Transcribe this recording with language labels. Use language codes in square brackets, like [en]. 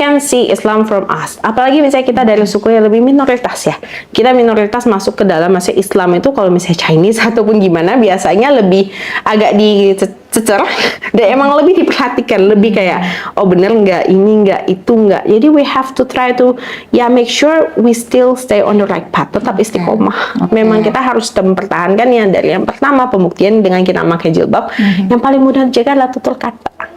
[en] can see Islam from us. [id] Apalagi misalnya kita dari suku yang lebih minoritas ya. Kita minoritas masuk ke dalam masih Islam itu kalau misalnya Chinese ataupun gimana biasanya lebih agak dicecer dan emang lebih diperhatikan, lebih kayak oh bener nggak, ini nggak, itu nggak. [en] Jadi we have to try to make sure we still stay on the right path, [id] tetap istiqomah. Memang kita harus mempertahankan yang dari yang pertama pembuktian dengan kita pakai jilbab. Yang paling mudah dijaga adalah tutur kata.